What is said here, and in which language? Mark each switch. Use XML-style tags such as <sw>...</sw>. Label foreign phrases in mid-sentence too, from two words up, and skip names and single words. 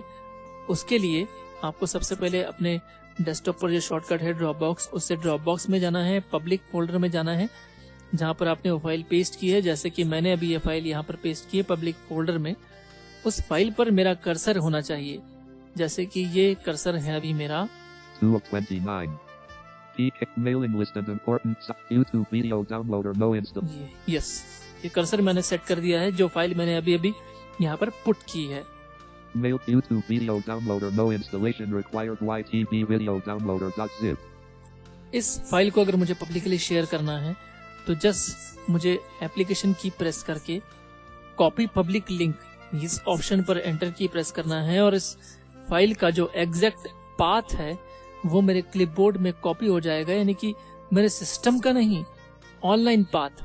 <hi>उसके लिए आपको सबसे पहले अपने डेस्कटॉप पर जो शॉर्टकट है ड्रॉपबॉक्स, उससे ड्रॉपबॉक्स में जाना है,</hi> <en>public folder</en> <hi>में जाना है जहां पर आपने वो फाइल पेस्ट की है। जैसे कि मैंने अभी ये फाइल यहाँ पर पेस्ट की है</hi> <en>public folder</en> <hi>में। उस फाइल पर मेरा कर्सर होना चाहिए, जैसे कि ये कर्सर है अभी मेरा</hi> <en>2 of 29. Peak mailing list and important YouTube video downloader no install.</en> <hi>यस, ये कर्सर मैंने सेट कर दिया है जो फाइल मैंने अभी अभी यहाँ पर पुट की है।</hi> <en>Mail YouTube video downloader no installation required YTB video downloader.zip.</en> <hi>इस फाइल को अगर मुझे पब्लिकली शेयर करना है तो जस्ट मुझे</hi> <en>application key press</en> <hi>करके</hi> <en>copy public link</en> <hi>इस ऑप्शन पर</hi> <en>enter key press</en> <hi>करना है और इस फाइल का जो</hi> <en>exact path</en> <hi>है वो मेरे क्लिपबोर्ड में कॉपी हो जाएगा, यानी कि मेरे सिस्टम का नहीं,</hi> <en>online path.</en>